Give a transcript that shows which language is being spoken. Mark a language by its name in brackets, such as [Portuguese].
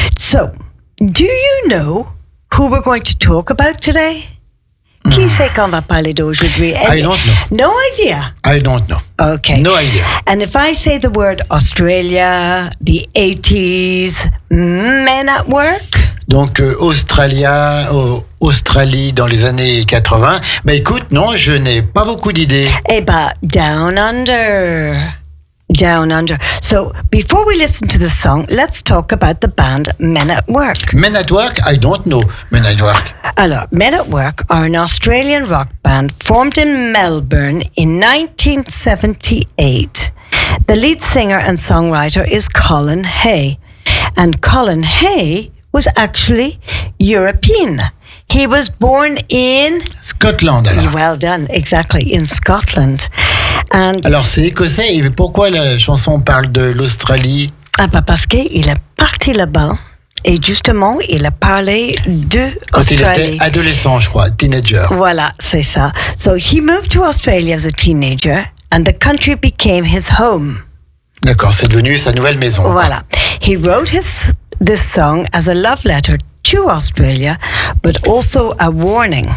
[English] So, do you know who we're going to talk about today? [French] Qui c'est qu'on va parler d'aujourd'hui? [English] I don't know. No idea? I don't know. Okay. No idea. And if I say the word Australia, the 80s, men at work? [French] Donc, Australie dans les années 80. Bah écoute, non, je n'ai pas beaucoup d'idées. [English] Eh bah, down under. Down under. So, before we listen to the song, let's talk about the band Men at Work. Men at Work? I don't know Men at Work. Alors, Men at Work are an Australian rock band formed in Melbourne in 1978. The lead singer and songwriter is Colin Hay. And Colin Hay was actually European. He was born in... Scotland. Alors. Well done, exactly, in Scotland. [French] And alors, c'est écossais. Et pourquoi la chanson parle de l'Australie? Ah bah parce qu'il est parti là-bas et justement, il a parlé de Australie. Quand il était adolescent, je crois, [English] teenager. [French] Voilà, c'est ça. [English] So, he moved to Australia as a teenager and the country became his home. [French] D'accord, c'est devenu sa nouvelle maison. Voilà. [English] He wrote this song as a love letter to Australia, but also a warning.